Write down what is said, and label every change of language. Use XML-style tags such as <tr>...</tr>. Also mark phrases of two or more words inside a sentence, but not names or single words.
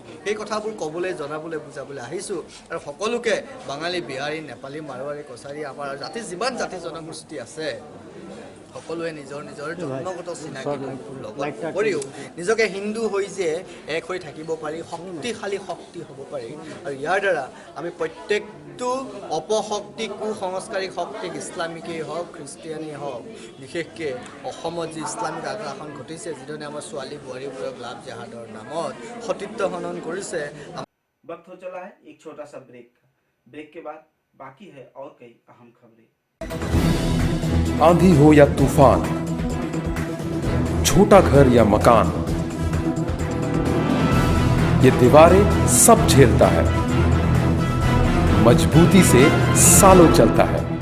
<as>সেই কথাবোৰ ক'বলৈ, জনাবলৈ, বুজাবলৈ আহিছোঁ। আৰু সকলোকে বাঙালী, বিহাৰী, নেপালী, মাৰোৱাৰী, কছাৰী, আমাৰ যিমান জাতি জনগোষ্ঠী আছে, সকলোৱে নিজৰ নিজৰ জন্মগত চিনাকিটোৰ লগত উপৰিও নিজকে হিন্দু হৈ যে এক হৈ থাকিব পাৰি, শক্তিশালী শক্তি হ'ব পাৰি। আৰু ইয়াৰ দ্বাৰা আমি প্ৰত্যেকটো অপশক্তি, কুসংস্কাৰী শক্তিক, ইছলামিকেই হওক, খ্ৰীষ্টিয়ানেই হওক, বিশেষকৈ অসমত যি ইছলামিক আগ্ৰাসন ঘটিছে, যিধৰণে আমাৰ ছোৱালী বোৱাৰীবোৰক লাভ জেহাদৰ নামত সতীত্ব হনন কৰিছে।</as> <hi>वक्त हो चला है एक छोटा सा ब्रेक का। ब्रेक के बाद बाकी है और कई अहम खबरें। आंधी हो या तूफान, छोटा घर या मकान, ये दीवारें सब झेलता है, मजबूती से सालों चलता है।</hi>